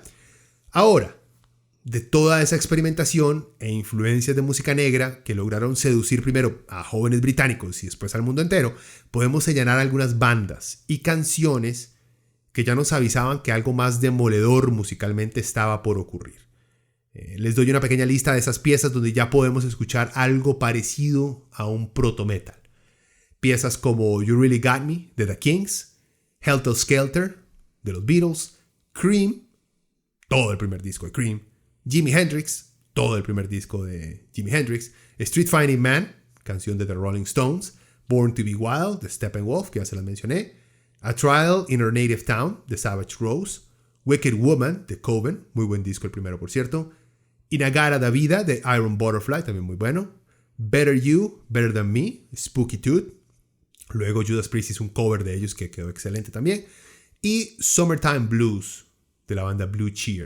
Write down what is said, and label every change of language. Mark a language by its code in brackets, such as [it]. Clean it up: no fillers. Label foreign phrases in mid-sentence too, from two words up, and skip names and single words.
[es] Ahora, de toda esa experimentación e influencias de música negra que lograron seducir primero a jóvenes británicos y después al mundo entero, podemos señalar algunas bandas y canciones que ya nos avisaban que algo más demoledor musicalmente estaba por ocurrir. Les doy una pequeña lista de esas piezas donde ya podemos escuchar algo parecido a un proto-metal. Piezas como You Really Got Me, de The Kings, Helter Skelter, de los Beatles, Cream, todo el primer disco de Cream, Jimi Hendrix, todo el primer disco de Jimi Hendrix, Street Fighting Man, canción de The Rolling Stones, Born to Be Wild, de Steppenwolf, que ya se las mencioné, A Trial in Our Native Town, de Savage Rose, Wicked Woman, de Coven, muy buen disco el primero por cierto, Inagara da Vida, de Iron Butterfly, también muy bueno, Better You, Better Than Me, Spooky Tooth, luego Judas Priest hizo un cover de ellos que quedó excelente también, y Summertime Blues, de la banda Blue Cheer.